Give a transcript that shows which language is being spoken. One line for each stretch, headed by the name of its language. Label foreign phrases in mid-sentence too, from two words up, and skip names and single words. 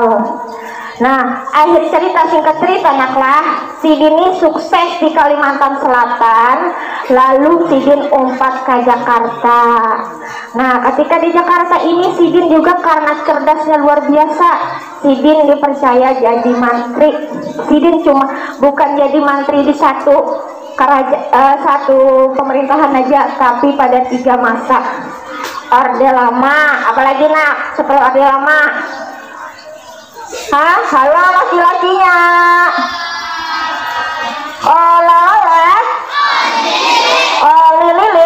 Indonesian: Nah, akhir cerita singkat cerita naklah, Sidin ini sukses di Kalimantan Selatan, lalu Sidin umpat ke Jakarta. Nah, ketika di Jakarta ini Sidin juga karena cerdasnya luar biasa, Sidin dipercaya jadi mantri. Sidin cuma bukan jadi mantri di satu pemerintahan aja, tapi pada 3 masa. Orde Lama, apalagi nak setelah Orde Lama? Halo laki-lakinya. Lili.